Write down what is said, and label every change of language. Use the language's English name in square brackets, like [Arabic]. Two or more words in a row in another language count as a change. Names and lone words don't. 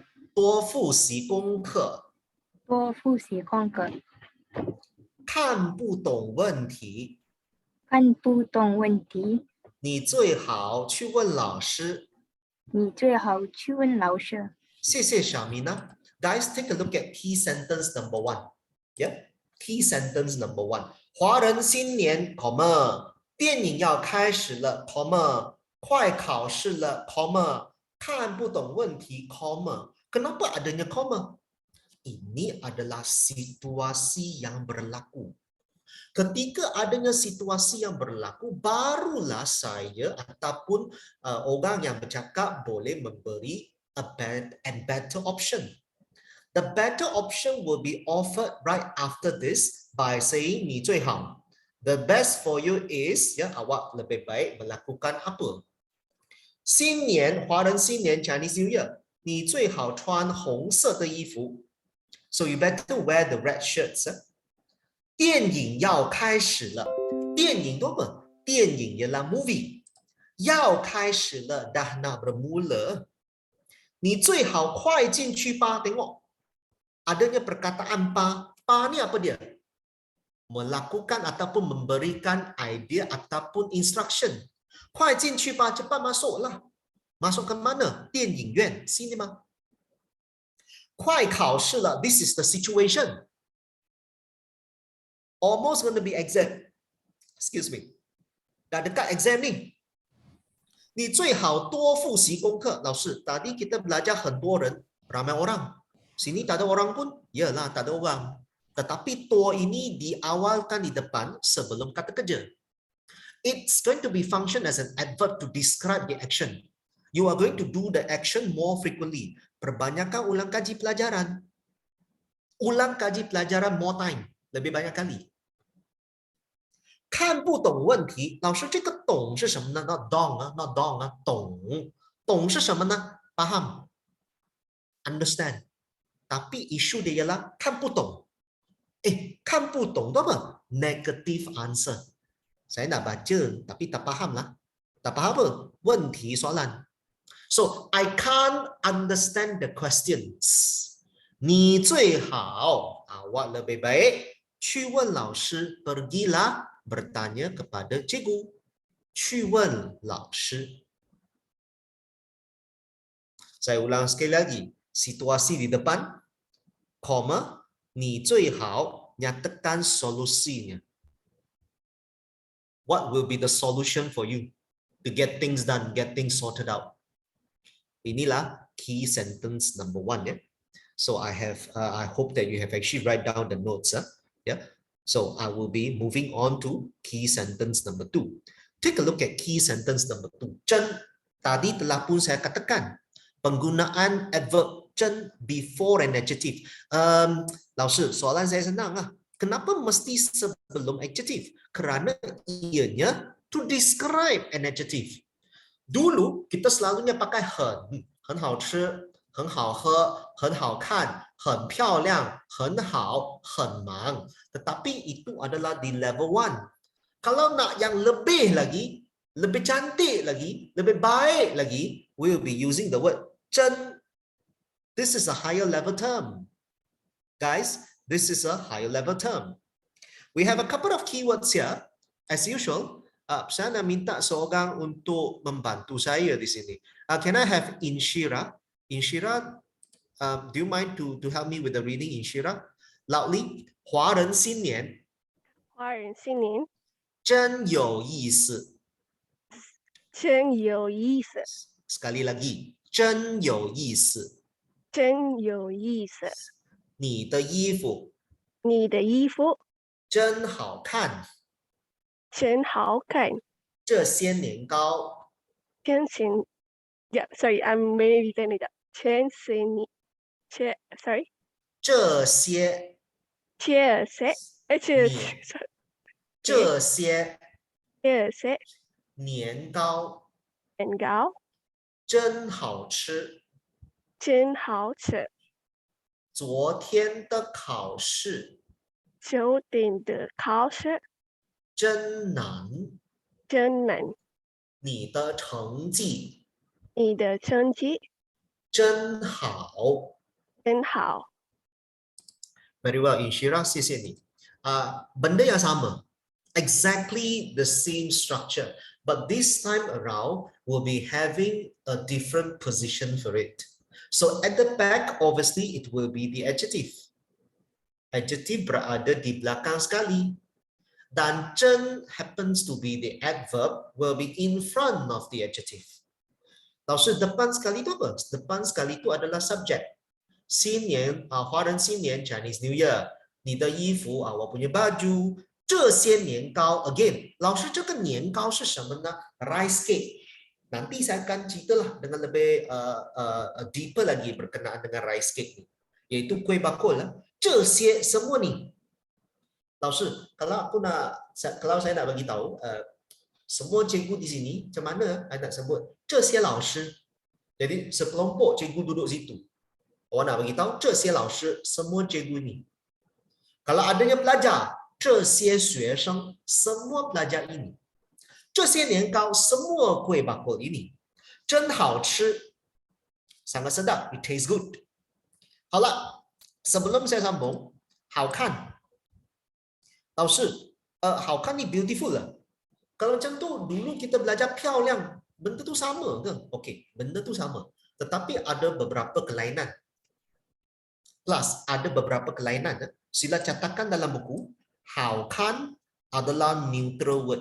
[Chinese] 多复习功课，多复习功课，看不懂问题，看不懂问题，你最好去问老师。你最好去问老师。谢谢 [English] Shamina。Guys, take a look at key sentence number 1. Yeah, key sentence number 1. [Chinese] 华人新年，电影要开始了，快考试了，看不懂问题， [Malay] Kenapa adanya comma? Ini adalah situasi yang berlaku. Ketika adanya situasi yang berlaku, barulah saya ataupun orang yang bercakap boleh memberi [English] a better option. The better option will be offered right after this by saying [Chinese] 你最好. [English] The best for you is [Malay] awak lebih baik melakukan apa? [Chinese] 新年，华人新年 [English] Chinese New Year. [Chinese] 你最好穿红色的衣服. [English] So you better wear the red shirts. [Chinese] 电影要开始了. 电影 [Malay] tu apa? 电影 ialah movie. [Chinese] 要开始了 [Malay] dah nak bermula. [Chinese] 你最好快进去吧. [Malay] Tengok. Adanya perkataan pa. Pa ni apa dia? Melakukan ataupun memberikan idea ataupun instruction. [Chinese] 快进去吧, [Malay] cepat masuklah. Masuk ke mana? [English] 电影院 cinema. [Chinese] 快考试了 [English] this is the situation. Almost going to be exam. Excuse me. [Malay] Dah dekat exam ni. [Chinese] 你最好多复习功课. 老师, [Malay] tadi kita belajar [Chinese] 很多人, [Malay] ramai orang. Sini tak ada orang pun? Yalah, tak ada orang. Tetapi to ini diawalkan di depan sebelum kata kerja. [English] It's going to be function as an adverb to describe the action. You are going to do the action more frequently. [Malay] Perbanyakkan ulang kaji pelajaran. Ulang kaji pelajaran [English] more time. [Malay] Lebih banyak kali. [Chinese] 看不懂问题，老师这个懂是什么呢 ？ [English] Not dong [Chinese] 啊 ， [English] not dong [Chinese] 啊，懂，懂是什么呢 ？Paham, understand. [Malay] Tapi isu dia ialah [Chinese] 看不懂。看不懂 [Malay] tu apa? [English] Negative answer. [Malay] Saya nak baca tapi tak faham lah. Tak faham apa? [Chinese] 问题 soalan. [English] So I can't understand the questions. [Chinese] 你最好 [Malay] awak lebih baik [Chinese] 去问老师 [Malay] pergilah bertanya kepada cikgu. [Chinese] 去问老师. [Malay] Saya ulang sekali lagi. Situasi di depan. comma [Chinese] 你最好 [Malay] nyatakan solusinya. [English] What will be the solution for you to get things done, get things sorted out? [Malay] Inilah [English] key sentence number 1. Yeah. So I hope that you have actually write down the notes. Yeah. So I will be moving on to key sentence number 2. Take a look at key sentence number 2. [Malay] Chen, tadi telah pun saya katakan penggunaan adverb chen before an adjective. [Chinese] 老师, [Malay] soalan saya senang lah. Kenapa mesti sebelum adjective? Kerana ianya [English] to describe an adjective. [Malay] Dulu kita selalunya pakai [Chinese] 很好吃 很好喝 很好看 很漂亮 很好 很忙. [Malay] Tetapi itu adalah di level 1. Kalau nak yang lebih lagi, lebih cantik lagi, lebih baik lagi, [English] we will be using the word 真. This is a higher level term. Guys, this is a higher level term. We have a couple of keywords here. As usual, [Malay] saya nak minta seorang untuk membantu saya di sini. [English] Can I have Inshira? Inshira, do you mind to help me with the reading, Inshira? Loudly. [Chinese] 华人新年华人新年真有意思。真有意思， [Malay] Sekali lagi, [Chinese] 真有意思。真有意思。你的衣服你的衣服真好看。真好看。这些年糕真新 [English] ，Yeah, sorry, I'm maybe saying it. [Chinese] 真新年，sorry. 这些这些，年这些这些年糕年糕真好吃。真好吃。昨天的考试昨天的考试真难。真难。你的成绩你的成绩真好。真好。 [English] Very well, Inshira, [Chinese] 谢谢你。 [Malay] benda yang sama, [English] exactly the same structure, but this time around we'll be having a different position for it. So at the back, obviously it will be the adjective. [Malay] Adjective berada di belakang sekali. [English] Dan 真 happens to be the adverb, will be in front of the adjective. [Chinese] 老师, [Malay] depan sekali itu apa? Depan sekali itu adalah subject. [Chinese] 新年, 华人新年 [English] Chinese New Year. [Chinese] 你的衣服, 我 [Malay] punya baju. [Chinese] 这些年糕 again. 老师, 这个年糕是什么呢? [English] Rice cake. [Malay] Nanti saya akan ceritalah dengan lebih deeper lagi berkenaan dengan [English] rice cake [Malay] ni. Iaitu kuih bakul. 这些 semua ni. [Chinese] 老师, [Malay] kalau saya nak bagi tahu semua cikgu di sini, macam mana saya nak sebut? [Chinese] 这些老师. [Malay] Jadi sekelompok cikgu duduk situ. Orang nak bagi tahu [Chinese] 这些老师 [Malay] semua cikgu ni. Kalau adanya pelajar, [Chinese] 这些学生 [Malay] semua pelajar ini. [Chinese] 这些年糕 [Malay] semua kuih bakul ini. [Chinese] 真好吃 [Malay] sangat sedap, [English] it tastes good. [Chinese] 好了, [Malay] sebelum saya sambung, [Chinese] 好看. 老师, 好看 [Malay] ni beautiful lah. Kalau macam tu, dulu kita belajar 漂亮, benda tu sama ke? Okey, benda tu sama. Tetapi ada beberapa kelainan. Plus, ada beberapa kelainan. Sila catatkan dalam buku, 好看 adalah [English] neutral word.